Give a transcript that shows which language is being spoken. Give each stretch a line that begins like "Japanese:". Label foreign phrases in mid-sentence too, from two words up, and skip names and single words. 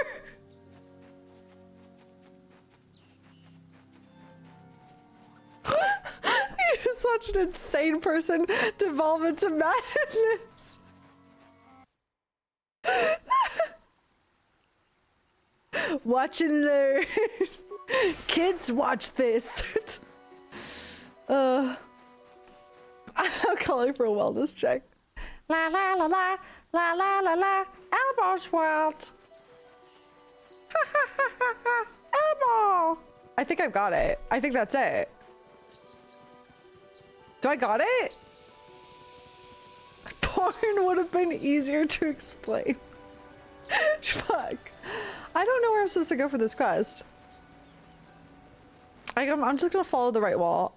English: You just watched an insane person devolve into madness. Watch and learn. Kids, watch this. I'm calling for a wellness check. La la la la la la la la. Elmo's world. Ha ha ha ha ha. Elmo. I think I've got it. I think that's it. Do I got it? Porn would have been easier to explain. Fuck. I don't know where I'm supposed to go for this quest. I'm just gonna follow the right wall.